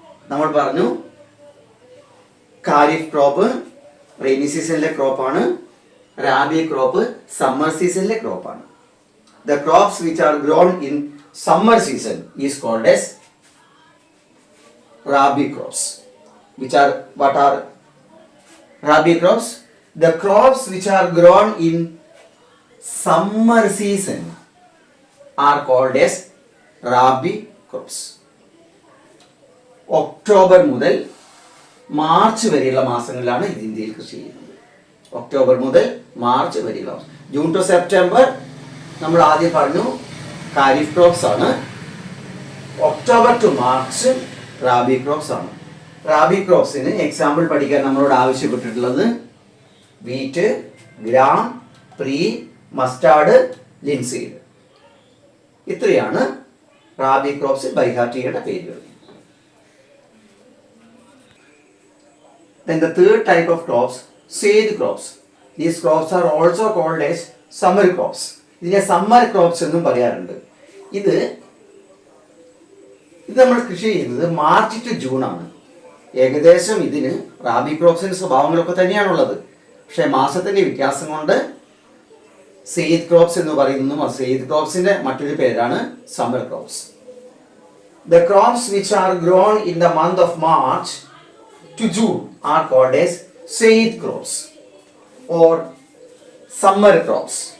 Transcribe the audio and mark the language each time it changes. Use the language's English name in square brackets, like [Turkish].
[Malayalam] നമ്മൾ പറഞ്ഞു kharif crop rainy സീസണിലെ ക്രോപ്പാണ്. റാബി ക്രോപ്പ് സമ്മർ സീസണിലെ ക്രോപ്പാണ്. [English] The crops which are grown in summer season is called as Rabi crops. What are Rabi crops? The crops which are grown in summer season are called as Rabi crops. [Malayalam] October മുതൽ March വരെയുള്ള മാസങ്ങളിലാണ് ഇത് ഇന്ത്യയിൽ കൃഷി ചെയ്യുന്നത്. October മുതൽ March വരെയുള്ള മാസം. ജൂൺ ടു സെപ്റ്റംബർ നമ്മൾ ആദ്യം പറഞ്ഞു ഖാരിഫ് ക്രോപ്സ് ആണ്. October to March rabi crops ആണ്. റാബി ക്രോപ്സിന് എക്സാമ്പിൾ പഠിക്കാൻ നമ്മളോട് ആവശ്യപ്പെട്ടിട്ടുള്ളത് wheat, gram, pre, mustard, linseed. ഇത്രയാണ് റാബി ക്രോപ്സ് ബൈഹാർട്ട് ചെയ്യേണ്ട പേരുകൾ. [English] Then the third type of crops, Saeed crops. These crops are also called as summer crops. [Malayalam] ഇതിനെ സമ്മർ ക്രോപ്സ് എന്നും പറയാറുണ്ട്. ഇത് നമ്മൾ കൃഷി ചെയ്യുന്നത് മാർച്ച് ടു ജൂൺ ആണ്. ഏകദേശം ഇതിന് റാബി ക്രോപ്സിന്റെ സ്വഭാവങ്ങളൊക്കെ തന്നെയാണുള്ളത്. പക്ഷേ മാസത്തിന്റെ വ്യത്യാസം കൊണ്ട് സെയ്ദ് ക്രോപ്സ് എന്ന് പറയുന്നു. സെയ്ദ് ക്രോപ്സിന്റെ മറ്റൊരു പേരാണ് summer crops. [English] The crops which are grown in the month of March to June are called as Saeed crops or summer crops.